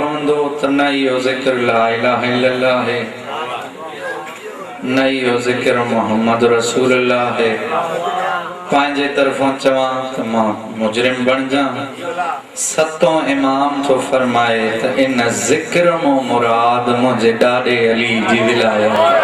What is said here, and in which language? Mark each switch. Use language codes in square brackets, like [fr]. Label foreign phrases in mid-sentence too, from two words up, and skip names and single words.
[sd] हूंदो त न इहो ज़िक्र [ar] لا إله إلا الله [sd] है, न इहो ज़िक्र [ar] محمد رسول الله [sd] है। पंहिंजे तरफ़ों चवां त मां मुजरिम बणिजां, सतों इमाम तो फरमाए त इन ज़िक्र मो मुराद मुंहिंजे ॾाॾे अली जी विलायत।